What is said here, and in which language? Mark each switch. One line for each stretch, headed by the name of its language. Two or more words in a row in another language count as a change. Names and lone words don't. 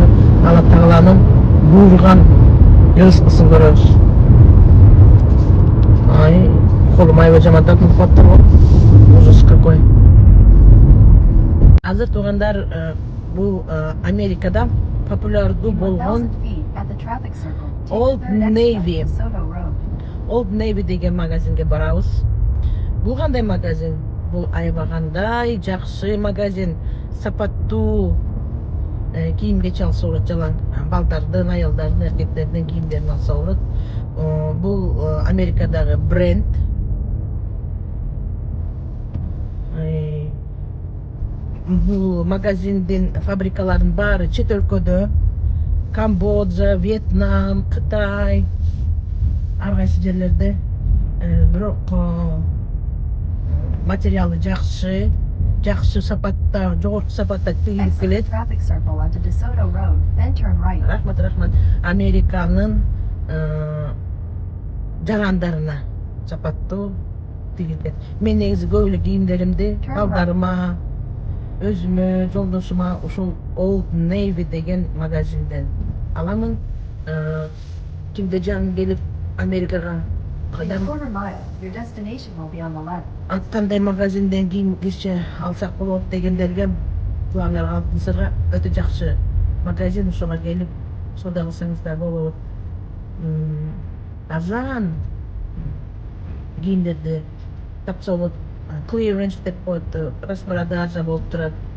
Kyrgyz: Алла Тааланын буйруган рызкысын көрөбүз. Ай, колум аябай жаман тартылып калыптыр го.
Russian: Ужас какой.
Kyrgyz: Азыр туугандар, бул Америкада популярдуу болгон
English: 1000 feet at the traffic circle. Take Old the third exit Navy. onto DeSoto Road.
Kyrgyz: Old Navy деген магазинге барабыз. Бул кандай магазин? Бул аябагандай жакшы магазин. Сапаттуу кийим кече алса болот, жалаң балдардын, аялдардын, эркектердин кийимдерин алса болот. Бул Америкадагы бренд. Бул магазиндин фабрикаларынын баары чет өлкөдө. Камбоджа, Вьетнам, Кытай, ар кайсы жерлерде. Бирок материалы жакшы, сапатта, жогорку сапатта тигилип
English: Exit the
Kyrgyz: келет.
English: traffic circle onto DeSoto Road, then turn right.
Kyrgyz: Рахмат. Американын жарандарына сапаттуу тигилет. Мен негизи көп эле кийимдеримди балдарыма, өзүмө, жолдошума ушул Old Navy деген магазинден аламын. Кимде жан келип Америкага
English: In a quarter mile, your destination will be on the left.
Kyrgyz: кандай магазинден кийим кече алсак болот дегендерге кулаңарга алтын өтө жакшы магазин, ошого келип соода кылсаңыздар болот. Арзан кийимдерди тапса болот. Clearance деп коет, распродажа болуп турат.